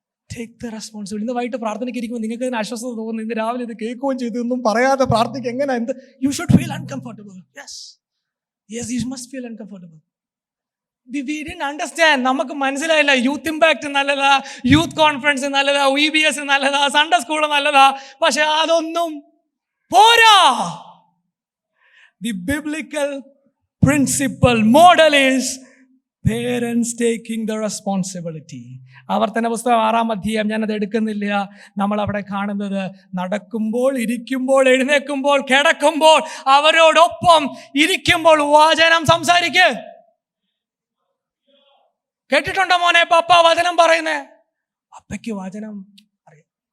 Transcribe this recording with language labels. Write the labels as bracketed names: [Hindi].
[English] Take the responsibility. [Malayalam] ഇന്ന് വൈകിട്ട് പ്രാർത്ഥനയ്ക്ക് ഇരിക്കുമ്പോൾ നിങ്ങൾക്ക് ഇതിന് അസ്വസ്ഥത തോന്നുന്നു, ഇന്ന് രാവിലെ ഇത് കേൾക്കുകയും ചെയ്തു ഒന്നും പറയാതെ പ്രാർത്ഥിക്കുക എങ്ങനെ? എന്ത്? [English] You should feel uncomfortable. Yes you must feel uncomfortable. We didn't understand. [Malayalam] നമുക്ക് മനസ്സിലായില്ല. യൂത്ത് ഇമ്പാക്ട് നല്ലതാ, യൂത്ത് കോൺഫറൻസ് നല്ലതാ, VBS നല്ലതാ, സൺഡേ സ്കൂൾ നല്ലതാ. പക്ഷെ അതൊന്നും പോരാ. [English] The biblical principle model is parents taking the responsibility. [Malayalam] ആവർത്തന പുസ്തകം 6-ാം അധ്യായം, ഞാനത് എടുക്കുന്നില്ല. നമ്മൾ അവിടെ കാണുന്നത് നടക്കുമ്പോൾ, ഇരിക്കുമ്പോൾ, എഴുന്നേൽക്കുമ്പോൾ, കിടക്കുമ്പോൾ, അവരോടൊപ്പം ഇരിക്കുമ്പോൾ വചനം സംസാരിക്ക്. കേട്ടിട്ടുണ്ടോ മോനെ പപ്പ വചനം പറയുന്നേ? പപ്പയ്ക്ക് വചനം അറിയാം.